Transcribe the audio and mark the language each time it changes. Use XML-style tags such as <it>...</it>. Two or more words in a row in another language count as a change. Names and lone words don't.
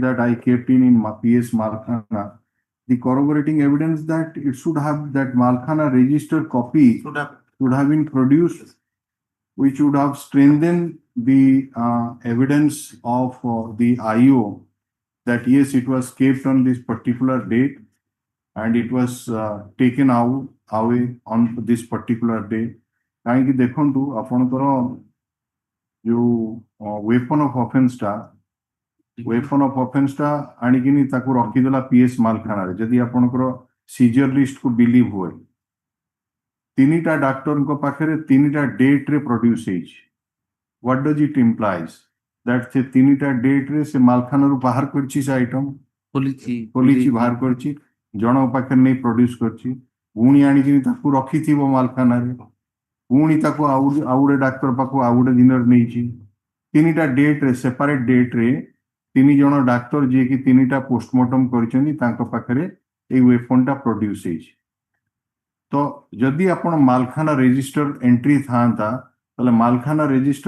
<en>that I kept in PS Malkhana, the corroborating evidence that it should have that Malkhana register copy should have been produced, which would have strengthened the evidence of the IO that yes, it was kept on this particular date and it was taken away on this particular day.</en> <or>କାହିଁକି ଦେଖନ୍ତୁ ଆପଣଙ୍କର ଯୋଉ</or> <en>weapon of offense</en> <or>ଟା ଆଣିକିନି ତାକୁ ରଖିଦେଲା PS ମାଲଖାନାରେ ଯଦି ଆପଣଙ୍କର</or> <en>seizure list</en> <or>କୁ ବିଲିଭ ହୁଏ ତିନିଟା ଡାକ୍ତରଙ୍କ ପାଖରେ ତିନିଟା ଡେଟ୍ ରେ ପ୍ରଡ୍ୟୁସ ହେଇଛି</or> <en>what does it implies that</en> <or>ସେ ତିନିଟା ଡେଟ୍ ରେ ସେ ମାଲଖାନାରୁ ବାହାର କରିଛି ସେ ଆଇଟମ ପୋଲିସ ବାହାର କରିଛି ଜଣଙ୍କ ପାଖରେ ନେଇ ପ୍ରଡ୍ୟୁସ କରିଛି ପୁଣି ଆଣିକିନି ତାକୁ ରଖିଥିବ ମାଲଖାନାରେ ପୁଣି ତାକୁ ଆଉ ଗୋଟେ ଡାକ୍ତର ପାଖକୁ ଆଉ ଗୋଟେ ଦିନରେ ନେଇଛି ତିନିଟା ଡେଟ୍ ରେ</or> <en>separate date</en> <or>ରେ ତିନି ଜଣ ଡାକ୍ତର ଯିଏକି ତିନିଟା ପୋଷ୍ଟମର୍ଟମ କରିଛନ୍ତି ତାଙ୍କ ପାଖରେ ଏଇ ୱେପନ ଟା ପ୍ରଡ୍ୟୁସ ହେଇଛି ତ ଯଦି ଆପଣ ମାଲଖାନା</or> <en>register entry</en> <or>ଥାନ୍ତା ତାହେଲେ ମାଲଖାନା ରେଜିଷ୍ଟର</or>